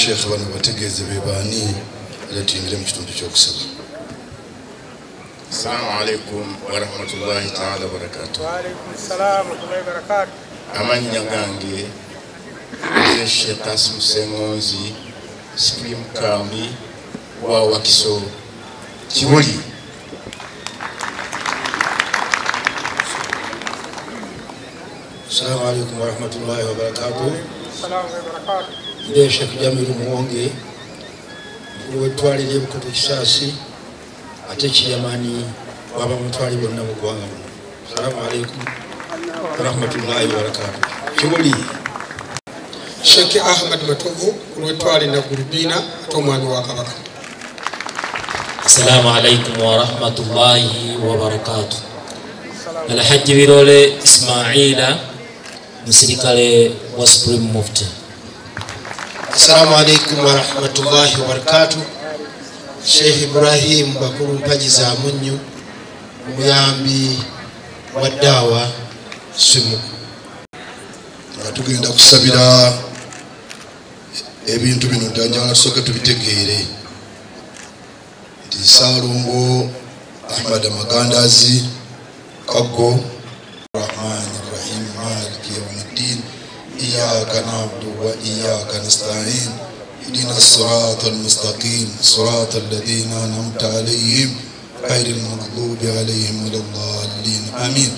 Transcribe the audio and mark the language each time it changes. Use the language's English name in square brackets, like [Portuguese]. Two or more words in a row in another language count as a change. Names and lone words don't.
[Ganda] bano bategeeze be baani era tuyingire mu kitundu ky'okusaba. [Arabic] السلام عليكم ورحمة الله تعالى وبركاته. وعليكم السلام ورحمة الله وبركاته. [Ganda] Amanya gange Sheikh Kasim Sengonzi Supreme Kami wa Wakiso Kibuli. [Arabic] السلام عليكم ورحمة الله وبركاته. السلام وبركاته. [Ganda] Ndiye Sheikh Jamilu Muwonge wetwalire Bukoto Kisasi ate kiyamani waba mutwali bonna mu ggwanga muno. [Arabic] السلام عليكم ورحمة الله وبركاته. [Ganda] Kibuli Sheikh Ahmed Matovu wetwali na Gurubina ate omwami wa Kabaka. [Arabic] السلام عليكم ورحمة الله وبركاته. [Ganda] Alhaji Birole Ismaila musirikale wa Supreme Mufti. [Arabic] السلام عليكم ورحمة الله وبركاته. [Ganda] Sheikh Ibrahim Bakulumpagi za Munyu muyambi wa dawa simu. Tugenda kusabira ebintu bino njagala tusooke tubitegeere nti Ssaalongo Ahmed Magandaazi KAGGO [Arabic] رحمن رحيم مالك يوم الدين إياك نعبد وإياك نستعين اهدنا الصراط المستقيم صراط الذين أنعمت عليهم غير المغضوب عليهم ولا الضالين آمين.